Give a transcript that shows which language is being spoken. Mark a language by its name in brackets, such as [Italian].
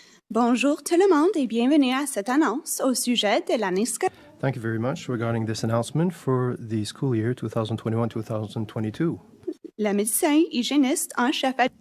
[French] Bonjour tout le monde et bienvenue à cette annonce au sujet de l'année scolaire. [English] Thank you very much regarding this announcement for the school year 2021-2022. [French] Le médecin hygiéniste en chef.